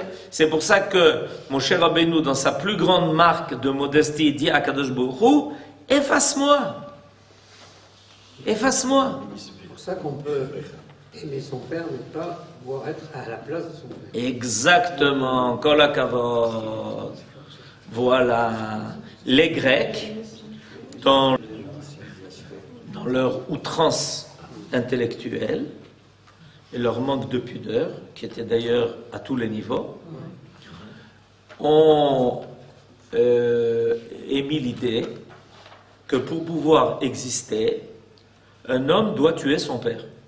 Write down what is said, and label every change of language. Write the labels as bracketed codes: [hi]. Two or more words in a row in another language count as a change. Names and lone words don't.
[fr] C'est pour ça que Moshe Rabbeinu, dans sa plus grande marque de modestie, dit à [he] קדוש ברוך הוא, [fr] efface-moi. Efface-moi. C'est pour ça qu'on peut aimer son père, mais pas pouvoir être à la place de son père. Exactement. [he] כל הכבוד. [fr] Voilà. Les Grecs, dans leur outrance intellectuelle et leur manque de pudeur, qui était d'ailleurs à tous les niveaux, ont émis l'idée que pour pouvoir exister, un homme doit tuer son père.